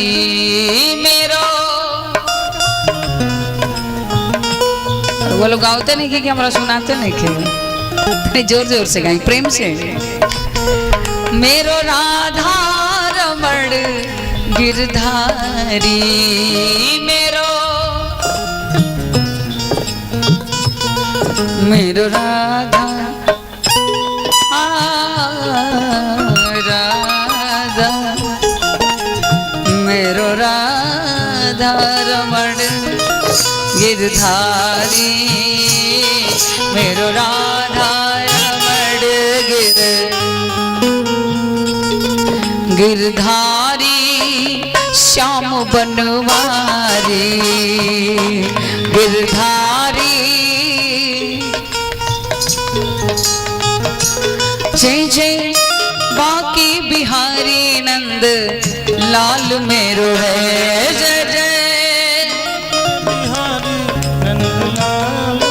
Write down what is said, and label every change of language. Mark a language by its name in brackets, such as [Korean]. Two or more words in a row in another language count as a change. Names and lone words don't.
[Hindi] मेरो वो लोग गाते नहीं कि हमारा सुनाते नहीं कि जोर जोर से गाएं प्रेम से। [Braj] मेरो राधा रमण गिरधारी, मेरो राधा राधा मेरो राधा रमण गिरधारी, मेरो राधा रमण गिरधारी, श्याम बनवारी गिरधारी। जय जय बाकी बिहारी नंद लाल मेरो है, जय जय बिहारी नंद लाल